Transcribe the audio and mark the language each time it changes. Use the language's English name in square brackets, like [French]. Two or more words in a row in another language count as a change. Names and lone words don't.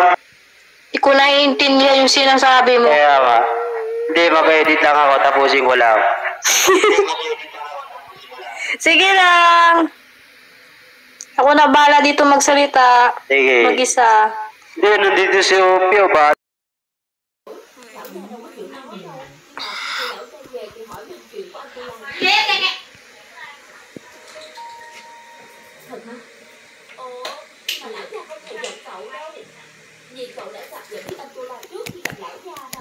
[Filipino] Hindi ko naiintindihan yung sinasabi mo. Kaya ba? Hindi, mag-edit lang ako, tapusin ko lang. Sige lang. Ako na bala dito magsalita. Sige. Mag-isa. Hindi, nandito si Opio ba? [Vietnamese] Vì cậu đã gặp những anh cô lao trước khi gặp lão gia mà.